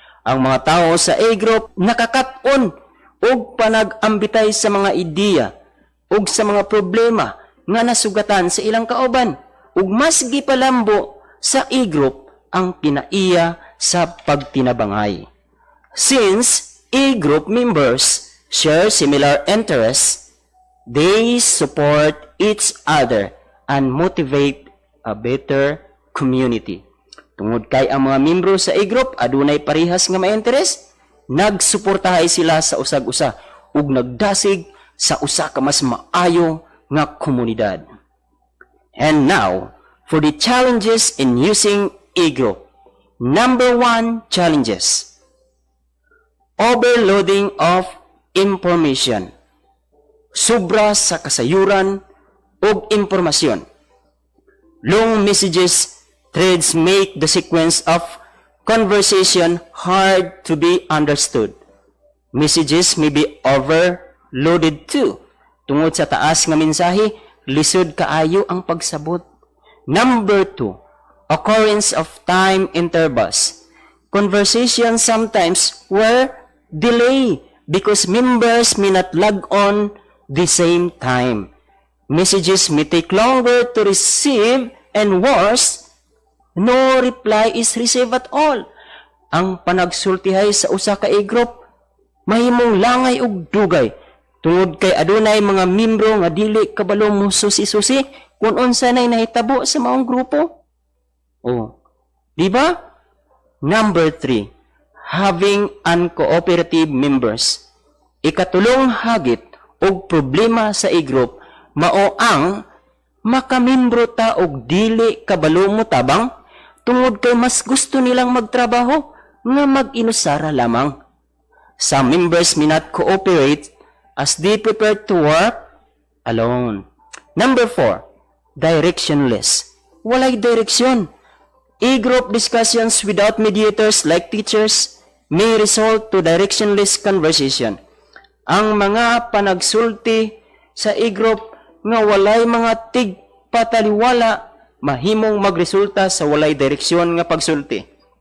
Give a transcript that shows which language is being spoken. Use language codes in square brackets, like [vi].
[ceb] Ang mga tao sa e-group nakakat-on ug panag-ambitay sa mga ideya ug sa mga problema nga nasugatan sa ilang kauban ug mas gipalambo sa e-group ang pinaiya sa pagtinabangay. [en] Since e-group members share similar interests, they support each other and motivate a better community. [ceb] Tungod kay ang mga membro sa e-group adunay parehas nga ma-interest, nagsuportahay sila sa usag-usa ug nagdasig sa usa ka mas maayo nga komunidad. [en] And now, for the challenges in using e-group. Number 1 challenges. Overloading of information. [ceb] Sobra sa kasayuran ug impormasyon. [en] Long messages threads make the sequence of conversation hard to be understood. Messages may be overloaded too. [ceb] Tungod sa taas nga mensahe, lisod kaayo ang pagsabot. [en] Number 2, occurrence of time intervals. Conversations sometimes were delayed because members may not log on the same time. Messages may take longer to receive and worse, no reply is received at all. [ceb] Ang panagsultihay sa usa ka e-group mahimong langay ug dugay tungod kay adunay mga membro nga dili kabalo mo susi-susi kung unsa nay nahitabo sa maong grupo. Oh, di ba? [en] Number 3, having uncooperative members. [ceb] Ikatulong hagit og problema sa e-group mao ang makamimbro ta og dili kabalo mo tabang tungod kay mas gusto nilang magtrabaho nga mag-inusara lamang. [en] Some members may not cooperate as they prefer to work alone. Number 4, directionless. [ceb] Walay direksyon. [en] E-group discussions without mediators like teachers may result to directionless conversation. [ceb] Ang mga panagsulti sa e-group nga walay mga tigpataliwala mahimong magresulta sa walay direksyon nga pagsulti.